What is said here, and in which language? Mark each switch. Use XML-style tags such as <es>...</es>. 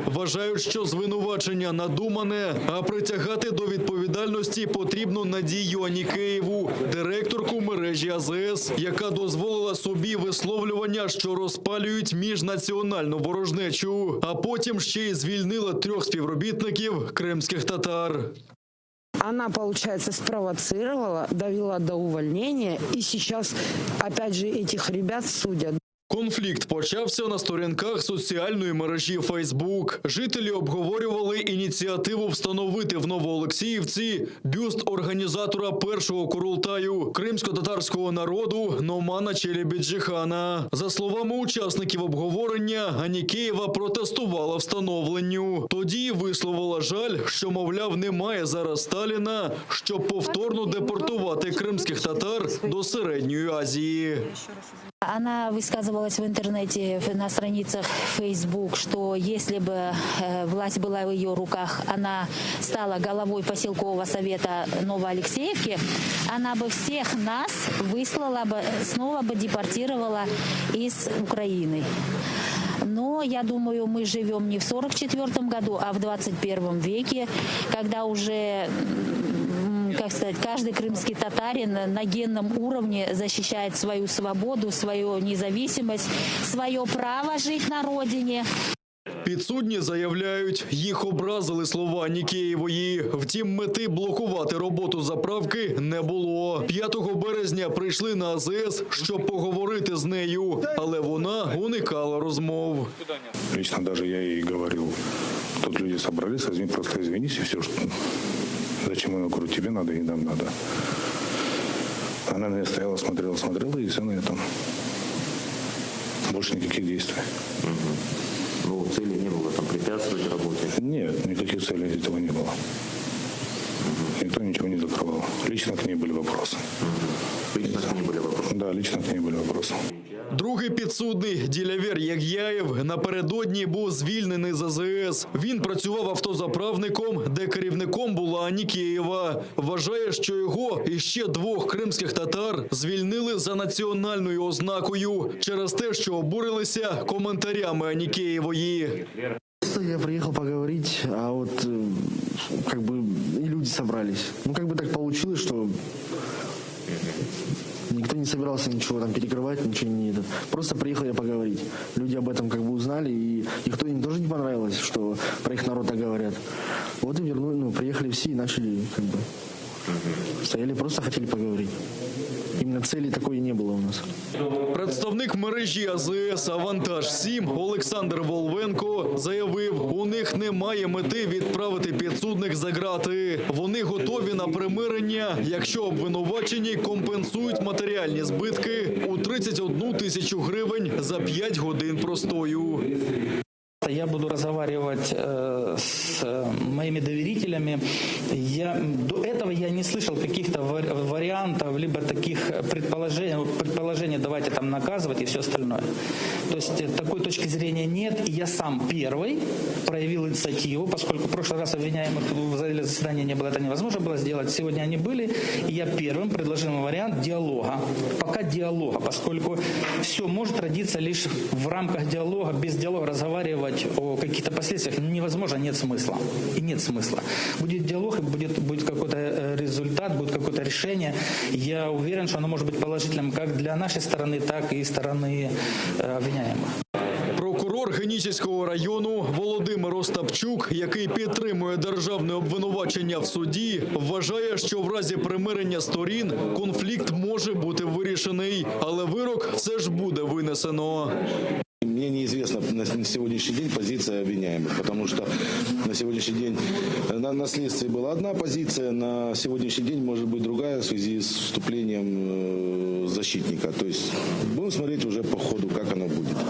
<uk>Вважають, що звинувачення надумане, а притягати до відповідальності потрібно Надію Анікеєву, директорку мережі АЗС, яка дозволила собі висловлювання, що розпалюють міжнаціональну ворожнечу, а потім ще й звільнила 3 співробітників кримських татар.</uk> <ru>Она, получается, спровоцировала, довела до увольнения, и сейчас, опять же, этих ребят судят.</ru> <uk>Конфлікт почався на сторінках соціальної мережі Facebook. Жителі обговорювали ініціативу встановити в Новоолексіївці бюст організатора першого курултаю кримсько-татарського народу Номана Челебіджіхана. За словами учасників обговорення, Анікеєва протестувала встановленню. Тоді висловила жаль, що, мовляв, немає зараз Сталіна, щоб повторно депортувати кримських татар до Середньої Азії.</uk> <ru>Она высказывалась в интернете, на страницах Facebook, что если бы власть была в ее руках, она стала головой поселкового совета Новоалексеевки, она бы всех нас выслала бы, снова бы депортировала из Украины. Но, я думаю, мы живем не в 1944 году, а в 21 веке, когда уже, как сказать, каждый крымский татарин на генном уровне защищает свою свободу, свою независимость, свое право жить на родине.</ru> <uk>Підсудні заявляють, їх образили слова Анікеєвої. Втім, мети блокувати роботу заправки не було. 5 березня прийшли на АЗС, щоб поговорити з нею, але вона уникала розмов.</uk> <ru>Лично даже я ей говорил, тут люди собрались, просто извинись, и все, что... Зачем я говорю, тебе надо и нам надо. Она на меня стояла, смотрела, и все на этом. Больше никаких действий. Ну, цели не было там препятствовать работе? Нет, никаких целей этого не было. Никто ничего не закрывал. Лично к ней были вопросы. Лично к ней были вопросы? Да, лично к ней были вопросы.</ru> <uk>Другий підсудний Ділявер Яг'яєв напередодні був звільнений з АЗС. Він працював автозаправником, де керівником була Анікеєва. Вважає, що його і ще 2 кримських татар звільнили за національною ознакою через те, що обурилися коментарями Анікеєвої.</uk> <ru>Я приехал поговорить, а вот как бы и люди собрались. Ну, как бы так получилось, что никто не собирался ничего там перекрывать, ничего не это. Просто приехал я поговорить. Люди об этом как бы узнали, и им тоже не понравилось, что про их народ так говорят. Вот и приехали все и начали как бы стояли, просто хотели поговорить. Именно цели такой не было у нас.</ru> <uk>Представник мережі АЗС «Авантаж-7» Олександр Волвенко заявив, у них немає мети відправити підсудних за ґрати. Вони готові на примирення, якщо обвинувачені компенсують матеріальні збитки у 31 тисячу гривень за 5 годин простою.</uk> <ru>Я буду разговаривать с моими доверителями. До этого я не слышал каких-то вариантов, либо таких предположений, давайте там наказывать и все остальное. То есть такой точки зрения нет. И я сам первый проявил инициативу, поскольку в прошлый раз обвиняемых в зале заседания не было, это невозможно было сделать. Сегодня они были, и я первым предложил им вариант диалога. Пока диалога, поскольку все может родиться лишь в рамках диалога, без диалога разговаривать о каких-то последствиях невозможно, нет смысла. И нет смысла. Будет диалог, и будет какой-то результат, будет какое-то решение. Я уверен, что оно может быть положительным как для нашей стороны, так и стороны обвиняемых.</ru> <uk>Прокурор Генічеського району Володимир Остапчук, який підтримує державне обвинувачення в суді, вважає, що в разі примирення сторін конфлікт може бути вирішений, але вирок все ж буде винесено.</uk> <ru>Мне неизвестна на сегодняшний день позиция обвиняемых, потому что на сегодняшний день на следствии была одна позиция, на сегодняшний день может быть другая в связи с вступлением защитника. То есть будем смотреть уже по ходу, как оно будет.</ru>